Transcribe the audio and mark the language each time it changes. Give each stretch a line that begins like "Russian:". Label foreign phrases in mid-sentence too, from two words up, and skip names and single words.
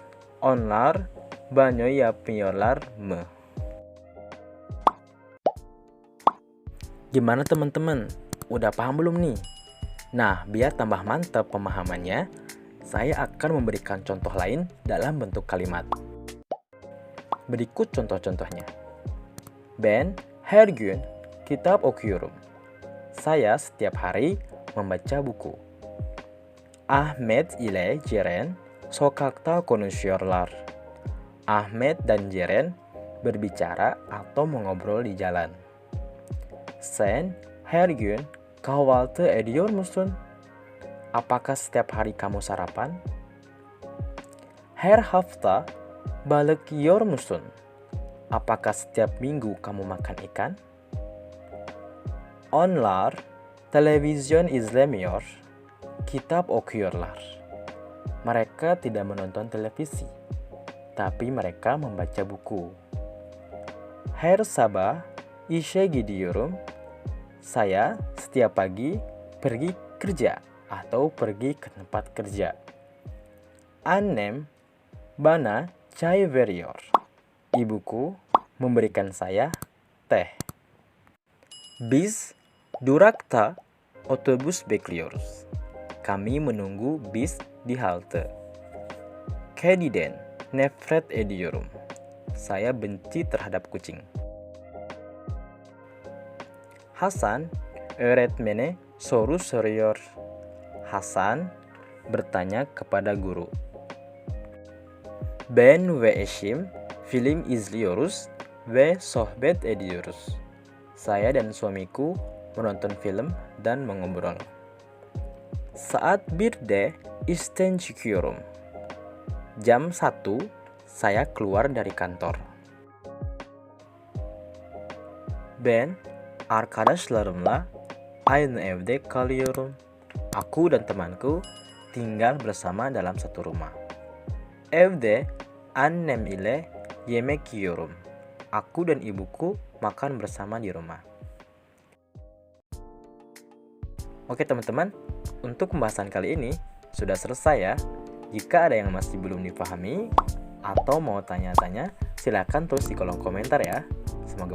Turkish: Onlar banyo yapmıyorlar mı?
Indonesian: Gimana teman-teman? Udah paham belum nih? Nah, biar tambah mantap pemahamannya, saya akan memberikan contoh lain dalam bentuk kalimat. Berikut contoh-contohnya.
Turkish: Ben her gün kitap okuyorum.
Indonesian: Saya setiap hari membaca buku.
Turkish: Ahmet ile Ceren sokakta konuşuyorlar.
Indonesian: Ahmet dan Ceren berbicara atau mengobrol di jalan.
Turkish: Sen her gün kahvaltı ediyor musun?
Indonesian: Apakah setiap hari kamu sarapan?
Turkish: Her hafta balık yiyor musun?
Indonesian: Apakah setiap minggu kamu makan ikan?
Turkish: Onlar televizyon izlemiyor, kitap okuyorlar.
Indonesian: Mereka tidak menonton televisi, tapi mereka membaca buku.
Turkish: Her sabah işe gidiyorum.
Indonesian: Saya setiap pagi pergi kerja atau pergi ke tempat kerja.
Turkish: Annem bana çay veriyor.
Indonesian: Ibuku memberikan saya teh.
Turkish: Biz durakta otobüs bekliyoruz.
Indonesian: Kami menunggu bis di halte.
Turkish: Kediden nefret ediyorum.
Indonesian: Saya benci terhadap kucing.
Turkish: Hasan öğretmene soru soruyor.
Indonesian: Hasan bertanya kepada guru.
Turkish: Ben ve eşim film izliyoruz ve sohbet ediyoruz.
Indonesian: Saya dan suamiku menonton film dan mengobrol.
Turkish: Saat 1'de işten çıkıyorum.
Indonesian: Jam 1 saya keluar dari kantor.
Turkish: Ben arkadaşlarımla aynı evde kalıyorum.
Indonesian: Aku dan temanku tinggal bersama dalam satu rumah.
Turkish: Evde annem ile yemek yiyorum.
Indonesian: Aku dan ibuku makan bersama di rumah. Oke teman-teman, untuk pembahasan kali ini sudah selesai ya. Jika ada yang masih belum dipahami atau mau tanya-tanya, silakan tulis di kolom komentar ya.